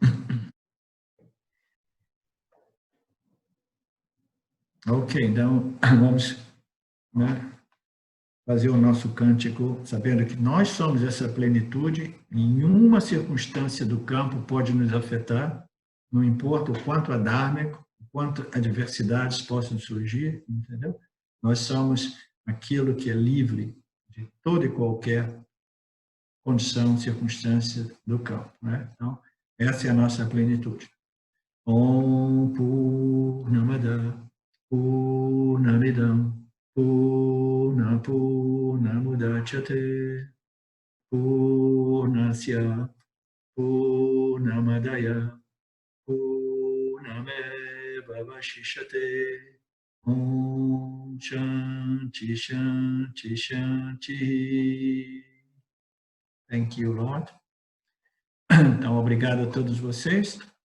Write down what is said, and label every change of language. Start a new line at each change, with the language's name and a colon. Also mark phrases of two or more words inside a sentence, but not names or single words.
Portuguese: Ok, então vamos, né, fazer o nosso cântico, sabendo que nós somos essa plenitude, nenhuma circunstância do campo pode nos afetar, não importa o quanto adármico, o quanto adversidades possam surgir, entendeu? Nós somos aquilo que é livre de toda e qualquer condição, circunstância do campo, né? Então, essa é a nossa plenitude.
Sanskrit: ॐ पूर्णमदः पूर्णमिदं पूर्णमुदच्यते पूर्णस्य पूर्णमादाय पूर्णमेव वशिष्यते. ॐ शान्ति शान्ति शान्ति.
English: Thank you, Lord.
Portuguese: Então, obrigado a todos vocês.